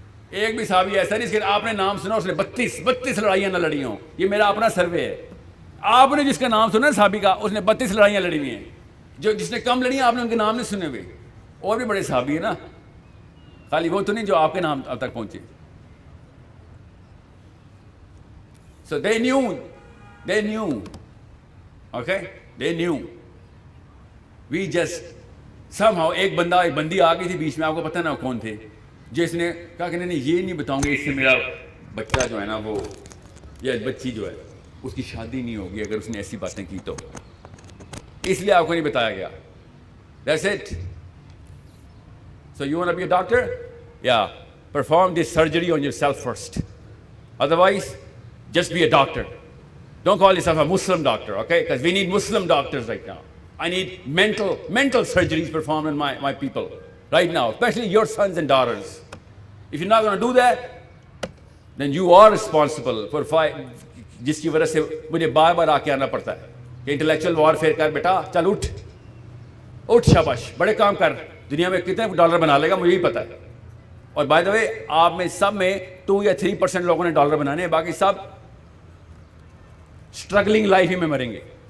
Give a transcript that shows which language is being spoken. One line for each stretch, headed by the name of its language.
Urdu: ایک بھی صحابی ایسا نہیں, اس کے آپ نے نام سنا اس نے 32 لڑائیاں نہ لڑی ہوں. یہ میرا اپنا سروے ہے. آپ نے جس کا نام سنا صحابی کا, اس نے 32 لڑائیاں لڑی ہوئی ہیں. جس نے کم لڑی ہیں آپ نے ان کے نام نہیں سنے ہوئے. اور بھی بڑے صحابی ہیں نا, خالی وہ تو نہیں جو آپ کے نام اب تک پہنچے.
English: So they knew, okay, they knew. We just somehow
Urdu: ایک بندی آ گئی تھی بیچ میں, آپ کو پتہ نا کون تھے, جس نے کہا کہ نہیں یہ نہیں بتاؤں گے, اس سے میرا بچہ جو ہے نا وہ یا بچی جو ہے اس کی شادی نہیں ہوگی اگر اس نے ایسی باتیں کی تو, اس لیے آپ کو نہیں بتایا گیا.
English: That's it. So you want to be a doctor? Yeah. Perform this surgery on yourself first. Otherwise, just be a doctor. Don't call yourself a Muslim doctor, okay? Because we need Muslim doctors right now. I need mental surgeries performed on my people right now, especially your sons and daughters. If you're not going to do that, then you are responsible for
Urdu: جس کی وجہ سے مجھے بار بار آ کے آنا پڑتا ہے کہ انٹلیکچوئل وارفیئر کر, بیٹا چل اٹھ شاباش, بڑے کام کر, دنیا میں کتنے ڈالر بنا لے گا مجھے ہی پتا ہے. اور بائی دا وے آپ میں سب میں 2 یا 3% لوگوں نے ڈالر بنانے ہیں, باقی سب اسٹرگلنگ لائف ہی میں مریں گے.